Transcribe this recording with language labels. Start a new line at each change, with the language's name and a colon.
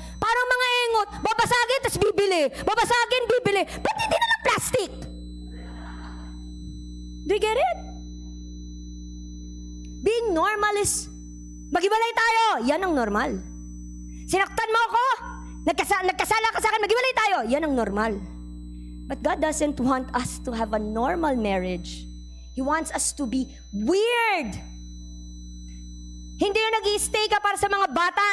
Filipino: Parang mga engot, babasagin, tapos bibili. Babasagin, bibili. Ba't hindi na lang plastic?
English: Do you get it? Being normal is,
Filipino: maghiwalay tayo. Yan ang normal. Sinaktan mo ako. Nagkasala ka sa akin, maghiwalay tayo. Yan ang normal.
English: But God doesn't want us to have a normal marriage. He wants us to be weird.
Filipino: Hindi yung nag-i-stay ka para sa mga bata.